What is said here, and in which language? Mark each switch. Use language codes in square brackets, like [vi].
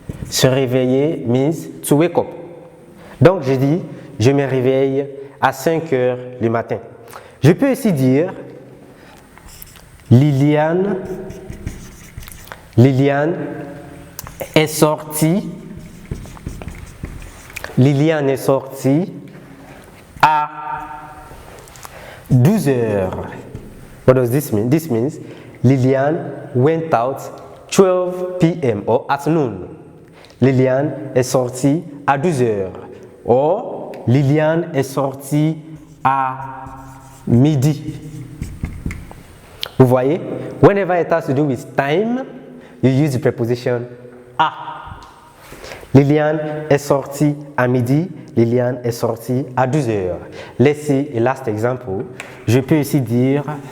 [en] Se réveiller means to wake up. [fr] Donc je dis je me réveille à 5 heures le matin. Je peux aussi dire Liliane est sortie. Liliane est sortie à 12 heures. [en] What does this mean? This means Liliane went out 12 p.m. or at noon. [fr] Liliane est sortie à 12 heures. Or, Liliane est sortie à midi. Vous voyez? [en] Whenever it has to do with time, you use the preposition à. [fr] Liliane est sortie à midi. Liliane est sortie à 12 heures. [en] Let's see a last example. [fr] Je peux aussi dire